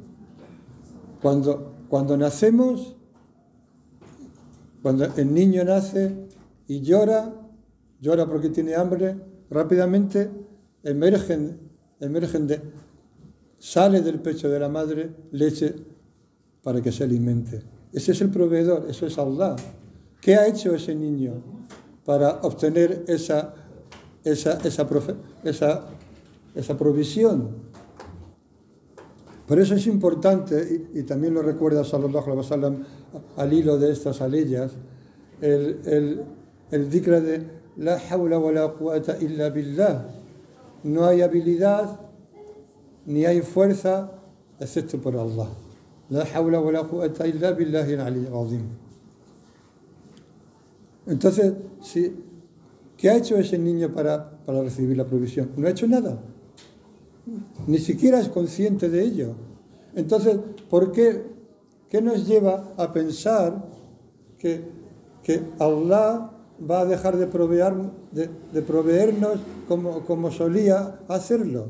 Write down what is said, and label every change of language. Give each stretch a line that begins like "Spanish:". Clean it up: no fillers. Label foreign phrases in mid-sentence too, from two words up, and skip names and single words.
Spanish: Cuando nacemos, cuando el niño nace y llora porque tiene hambre, rápidamente sale del pecho de la madre leche para que se alimente. Ese es el proveedor, eso es Allah. ¿Qué ha hecho ese niño para obtener esa provisión? Por eso es importante, y también lo recuerda
Arabic: صلى الله عليه وسلم
Spanish: al hilo de estas aleyas, el dhikra de
Arabic: لا حول ولا قوة إلا بالله.
Spanish: No hay habilidad ni hay fuerza excepto por Allah.
Arabic: لا حول ولا قوة إلا بالله العلي العظيم.
Spanish: Entonces, ¿qué ha hecho ese niño para recibir la provisión? No ha hecho nada. Ni siquiera es consciente de ello. Entonces, ¿qué nos lleva a pensar que Allah va a dejar de proveernos como solía hacerlo?